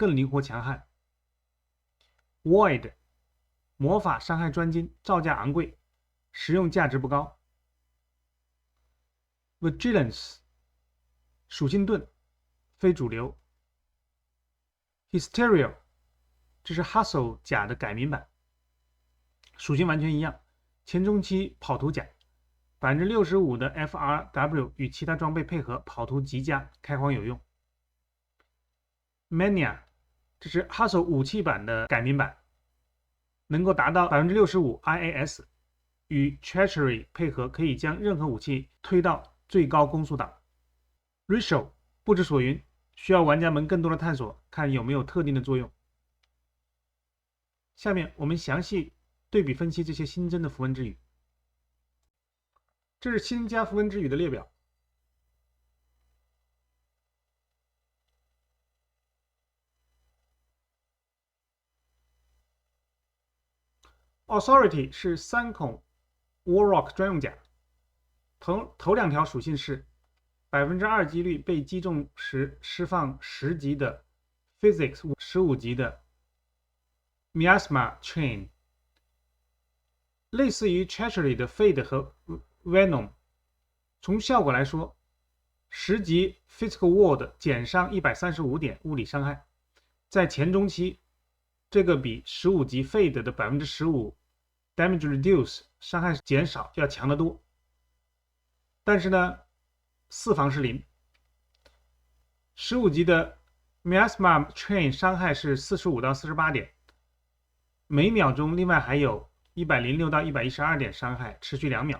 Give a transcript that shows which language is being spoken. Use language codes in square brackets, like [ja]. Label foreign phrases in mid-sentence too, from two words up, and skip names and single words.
[zh] 更靈活強悍。Void 魔法傷害專精，造價昂貴，實用價值不高。Vigilance 屬性盾，非主流。Hysteria 這是 Hustle 甲的改名版，屬性完全一樣，前中期跑圖甲，65%的 FRW 與其他裝備配合，跑圖極佳，開荒有用。Mania 這是 Hustle 武器版的改名版，能夠達到 65% IAS， 與 Treachery 配合，可以將任何武器推到最高攻速檔。Ritual 不知所云，需要玩家們更多的探索，看有沒有特定的作用。下面我們詳細對比分析這些新增的符文之語。這是新加符文之語的列表。Authority 是3孔 Warlock 專用甲，頭2條屬性是 2% 幾率被擊中時釋放10級的 Physics 15級的 Miasma Chain，類似於 Treachery 的 Fade 和 Venom。從效果來說，10級 Physical Ward 減傷135點物理傷害，在前中期這個比15級 Fade 的 15% [en] Damage Reduce [zh] 傷害減少要強得多。但是呢，4防是0。15級的 Miasma Chain 傷害是45到48點，每秒鐘另外還有106到112點傷害，持續2秒。